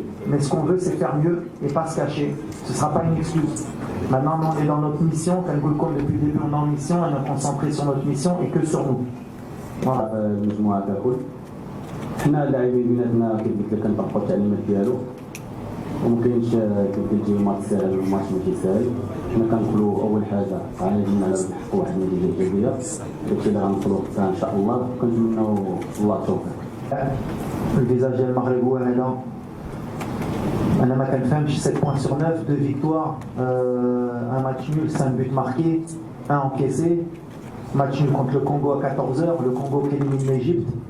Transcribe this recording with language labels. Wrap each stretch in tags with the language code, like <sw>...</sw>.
<fr>Mais ce qu'on veut, c'est faire mieux et pas se cacher. Ce ne sera pas une excuse. Maintenant, on est dans notre mission. Kalgoulkom, depuis le début, on est en mission. On est concentré sur notre mission et que sur nous. Voilà.</fr> <ar>المجموعه ككل حنا اللاعبين بيناتنا كيف قلت لك كنطبقوا التعليمات ديالو ومكاينش كيف قلتي ماتش ساهل الماتش ماشي ساهل حنا كنقولوا اول حاجه غنجمع على نحققوا واحد النتيجه ايجابيه داكشي اللي غنوصلوا حتى ان شاء الله وكنتمنوا الله التوفيق.</ar> <fr>Le visage du Maghreb est là.</fr> <ar>أنا ما كنفهمش</ar> <fr>7 points sur 9, 2 victoires, un match nul, 5 buts marqués, 1 encaissé. Match nul contre le Congo à 14h, le Congo qui élimine l'Égypte.</fr>